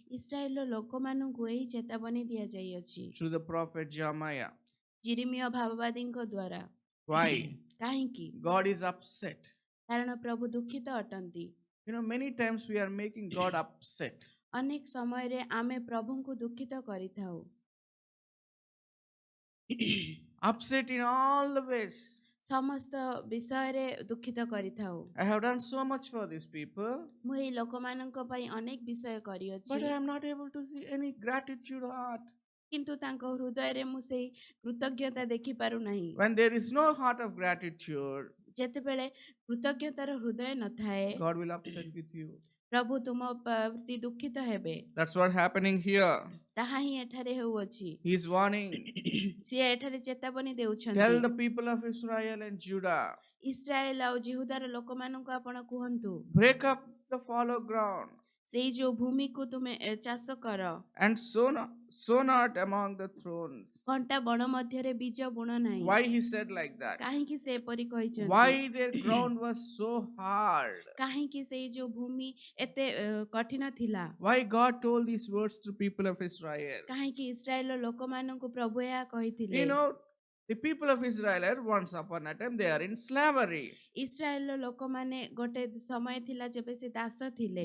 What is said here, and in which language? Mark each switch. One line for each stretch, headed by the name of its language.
Odia: ଇସ୍ରାଏଲର ଲୋକମାନଙ୍କୁ ଏହି ଚେତାବନୀ ଦିଆଯାଇଅଛି
English: through the prophet Jeremiah.
Odia: ଜିରିମିୟ ଭାବବାଦୀଙ୍କ ଦ୍ୱାରା।
English: Why?
Odia: କାହିଁକି?
English: God is upset.
Odia: କାରଣ ପ୍ରଭୁ ଦୁଃଖିତ ଅଟନ୍ତି।
English: Many times we are making God upset.
Odia: ଅନେକ ସମୟରେ ଆମେ ପ୍ରଭୁଙ୍କୁ ଦୁଃଖିତ କରିଥାଉ।
English: Upset in all the ways.
Odia: ସମସ୍ତ ବିଷୟରେ ଦୁଃଖିତ କରିଥାଉ।
English: I have done so much for these people,
Odia: ମୁଁ ଏହି ଲୋକମାନଙ୍କ ପାଇଁ ଅନେକ ବିଷୟ କରିଅଛି,
English: but I am not able to see any gratitude or heart.
Odia: କିନ୍ତୁ ତାଙ୍କ ହୃଦୟରେ ମୁଁ ସେହି କୃତଜ୍ଞତା ଦେଖିପାରୁନାହିଁ।
English: When there is no heart of gratitude,
Odia: ଯେତେବେଳେ କୃତଜ୍ଞତାର ହୃଦୟ ନଥାଏ,
English: God will upset with you.
Odia: ପ୍ରଭୁ ତୁମ ପ୍ରତି ଦୁଃଖିତ ହେବେ।
English: That's what happening here.
Odia: ତାହା ହିଁ ଏଠାରେ ହେଉଅଛି।
English: He is warning.
Odia: ସିଏ ଏଠାରେ ଚେତାବନୀ
English: Tell
Odia: ଦେଉଛନ୍ତି।
English: the people of Israel and Judah,
Odia: Israel ଆଉ ଜିହୁଦାର ଲୋକମାନଙ୍କୁ ଆପଣ କୁହନ୍ତୁ,
English: break up the fallow ground
Odia: ସେଇ ଯୋଉ ଭୂମିକୁ ତୁମେ ଚାଷ କର,
English: and sow not among the thrones.
Odia: କଣ୍ଟା ବଣ ମଧ୍ୟରେ ବୀଜ ବୁଣ ନାହିଁ।
English: Why he said like that?
Odia: କାହିଁକି ସେ ଏପରି କହିଛନ୍ତି?
English: Why their ground was so hard?
Odia: କାହିଁକି ସେଇ ଯୋଉ ଭୂମି ଏତେ କଠିନ ଥିଲା?
English: Why God told these words to people of Israel?
Odia: କାହିଁକି ଇସ୍ରାଏଲର ଲୋକମାନଙ୍କୁ ପ୍ରଭୁ ଏହା କହିଥିଲେ?
English: The people of Israel, once upon a time, they are in slavery.
Odia: ଇସ୍ରାଏଲର ଲୋକମାନେ ଗୋଟେ ସମୟ ଥିଲା ଯେବେ ସେ ଦାସ ଥିଲେ।